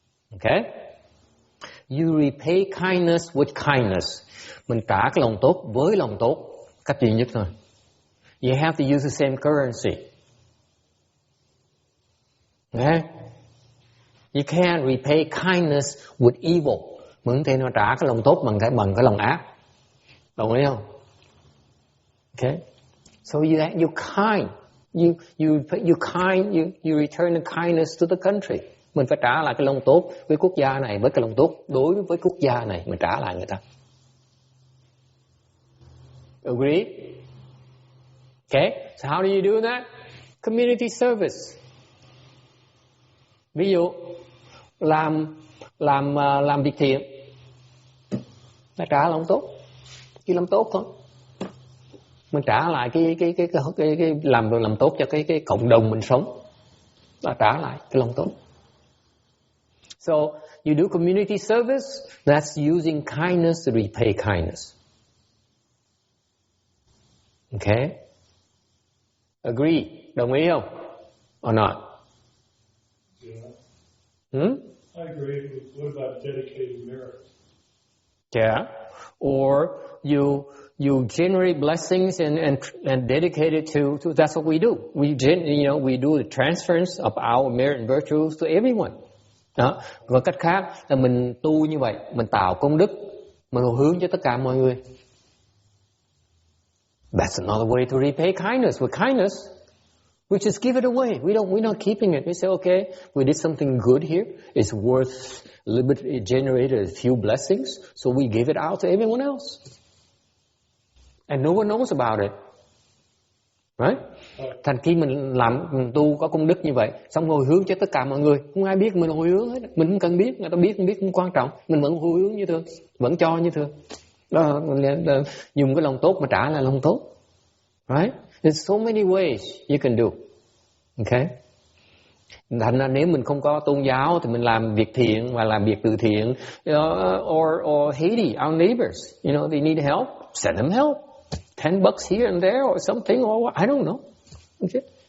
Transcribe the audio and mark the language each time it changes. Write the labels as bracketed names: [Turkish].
[English] Okay, you repay kindness with kindness. [Vietnamese] Mình trả cái lòng tốt với lòng tốt, cách duy nhất thôi. [English] You have to use the same currency. Okay? You can't repay kindness with evil. [Vietnamese] Mình không thể nào trả cái lòng tốt bằng cái lòng ác. Đồng ý không? [English] Okay? So you kind. You return the kindness to the country. [Vietnamese] Mình phải trả lại cái lòng tốt với quốc gia này, với cái lòng tốt đối với quốc gia này, mình trả lại người ta. [English] Agree? Okay, so how do you do that? Community service. [Vietnamese] Ví dụ làm việc thiện, ta trả lòng tốt, chỉ làm tốt thôi. Mình trả lại cái làm tốt cho cái cộng đồng mình sống, ta trả lại cái lòng tốt. [English] So you do community service, that's using kindness to repay kindness. Okay? Agree? [Vietnamese] Đồng ý không? [English] Or not? Yeah. I agree. What about dedicated merit? Yeah. Or you generate blessings and dedicate it to that's what we do. We do the transference of our merit and virtues to everyone. [Vietnamese] Đó. Và cách khác là mình tu như vậy, mình tạo công đức, mình hướng cho tất cả mọi người. [English] That's another way to repay kindness. With kindness, we just give it away. We're not keeping it. We say, okay, we did something good here. It's worth a little bit. It generated a few blessings, so we give it out to everyone else, and no one knows about it, right? [Vietnamese] Thành khi mình tu có công đức như vậy, xong hồi hướng cho tất cả mọi người, không ai biết mình hồi hướng hết. Mình không cần biết, người ta biết không biết không quan trọng. Mình vẫn hồi hướng như thường, vẫn cho như thường. Đó, dùng cái lòng tốt mà trả lại lòng tốt, right? [English] There's so many ways you can do. Okay? [Vietnamese] Thành ra nếu mình không có tôn giáo thì mình làm việc thiện và làm việc từ thiện. [English] Or Haiti, our neighbors, they need help, send them help. $10 here and there or something, or I don't know. Okay?